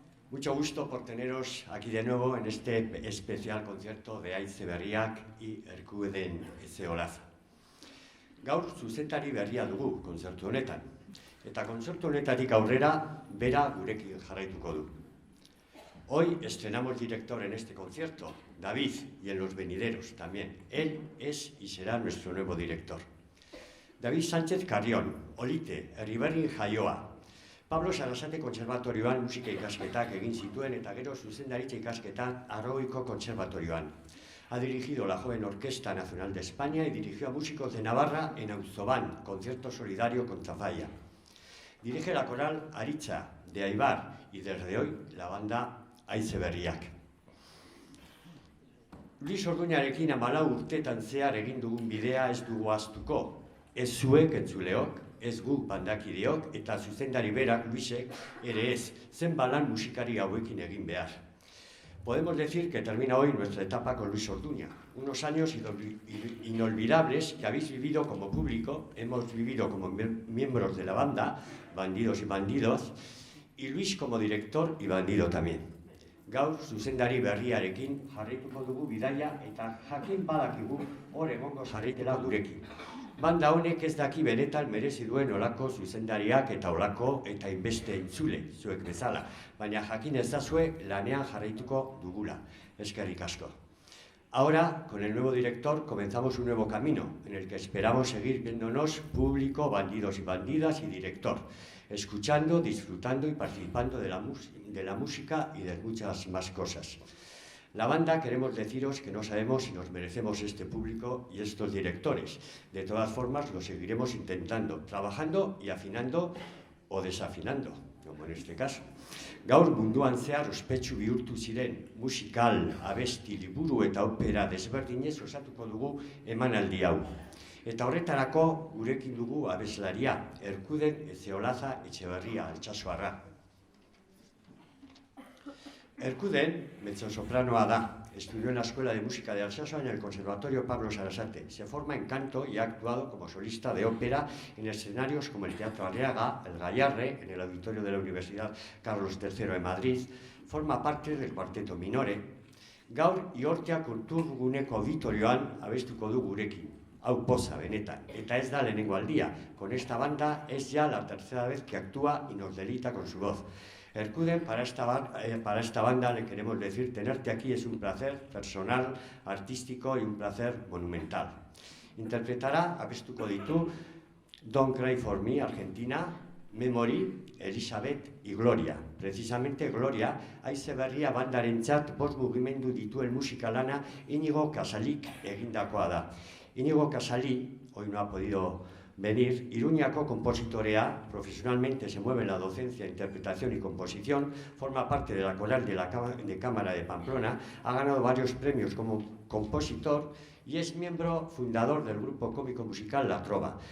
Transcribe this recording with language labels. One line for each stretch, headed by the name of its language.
Spanish: Mucho gusto por teneros aquí de nuevo en este especial concierto de Haize Berriak y Erkudeen Ezeolaza.
Basque: Gaur zuzendari berria dugu kontzertu honetan, eta kontzertu honetatik aurrera bera gurekin jarraituko du.
Spanish: Hoy estrenamos director en este concierto, David, y en los venideros también. Él es y será nuestro nuevo director.
Basque: David Sánchez Carrión, Olite, Herriberrin jaioa. Pablo Sarasate Kontserbatorioan musika ikasketak egin zituen eta gero zuzendaritza ikasketak Arroiko Kontserbatorioan.
Spanish: Ha dirigido la Joven Orquesta Nacional de España y dirigió a músicos de Navarra en Auzobán, concierto solidario con Tafalla. Dirige la coral Aritza de Aibar y desde hoy la banda Haize Berriak.
Basque: Luis Orduñarekin 14 urtetan zehar egin dugun bidea ez dugu ahaztuko. Ez zuek entzuleok, ez gu bandakideok eta zuzendari berak Luisek ere ez, zenbat musikari hauekin egin behar.
Spanish: Podemos decir que termina hoy nuestra etapa con Luis Orduña. Unos años inolvidables que habéis vivido como público, hemos vivido como miembros de la banda, Bandidos y Bandidos, y Luis como director y bandido también.
Basque: Gaur zuzendari berriarekin jarraituko dugu bidaia eta jakin badakigu hor egongo jarraitela gurekin. Banda honek ez daki benetan merezi duen olako zuzendariak eta olako eta inbeste entzule zuek bezala, baina jakin ezazue lanean jarraituko dugula. Eskerrik asko.
Spanish: Ahora, con el nuevo director, comenzamos un nuevo camino, en el que esperamos seguir viéndonos público, bandidos y bandidas y director, escuchando, disfrutando y participando de la música y de muchas más cosas. La banda queremos deciros que no sabemos si nos merecemos este público y estos directores. De todas formas, lo seguiremos intentando, trabajando y afinando o desafinando, como en este caso.
Basque: Gaur munduan zehar ospetsu bihurtu ziren musikal, abesti, liburu eta opera desberdinez osatuko dugu emanaldi hau. Eta horretarako gurekin dugu abeslaria, Erkudeen Ezeolaza Etxeberria Altsasoarra. Erkudeen mezzosopranoa da.
Spanish: Estudió en la Escuela de Música de Alsacia en el Conservatorio Pablo Sarasate. Se forma en canto y ha actuado como solista de ópera en escenarios como el Teatro Arriaga, el Gallarre, en el Auditorio de la Universidad Carlos III de Madrid. Forma parte del Cuarteto Minore.
Basque: Gaur Iortea Kulturguneko auditorioan abestuko du gurekin. Hau poza, benetan. Eta ez da lehenengo aldia.
Spanish: Con esta banda es ya la tercera vez que actúa y nos deleita con su voz. Erkudeen, para esta banda le queremos decir, tenerte aquí es un placer personal, artístico y un placer monumental. Interpretará,
Basque: abestuko ditu,
Spanish: Don't Cry For Me, Argentina, Memory, Elizabeth y Gloria. Precisamente
Basque: Gloria, Haize Berria bandarentzat bost mugimendu dituen musikalana Inigo Kasalik egindakoa da.
Spanish: Inigo Kasali, hoy no ha podido venir,
Basque: Iruñako compositorea,
Spanish: profesionalmente se mueve en la docencia, interpretación y composición, forma parte de la coral de Cámara de Pamplona, ha ganado varios premios como compositor y es miembro fundador del grupo cómico musical La Trova.